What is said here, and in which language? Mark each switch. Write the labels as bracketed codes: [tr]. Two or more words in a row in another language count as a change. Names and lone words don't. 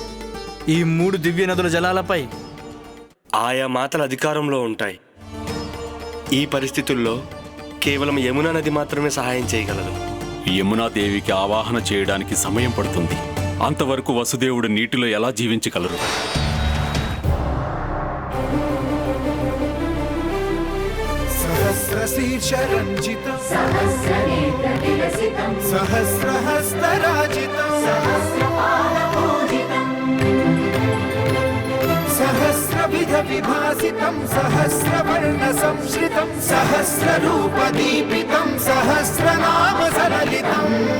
[te] ఈ 3 దివ్య నదుల జలాలపై ఆయా మాతల అధికారంలో ఉంటాయి. ఈ పరిస్థితుల్లో కేవలం యమునా నది మాత్రమే సహాయం చేయగలదు. యమునాదేవికి ఆవాహన చేయడానికి సమయం పడుతుంది. అంతవరకు వసుదేవుడు నీటిలో ఎలా జీవించగలరు? [sa] सहस्रशीर्षरञ्जितं सहस्रनेत्रविलसितं सहस्रहस्तराजितं सहस्रपादपूजितं सहस्रविधविभासितं सहस्रवर्णसंश्रितं सहस्ररूपदीपितं सहस्रनामसललितं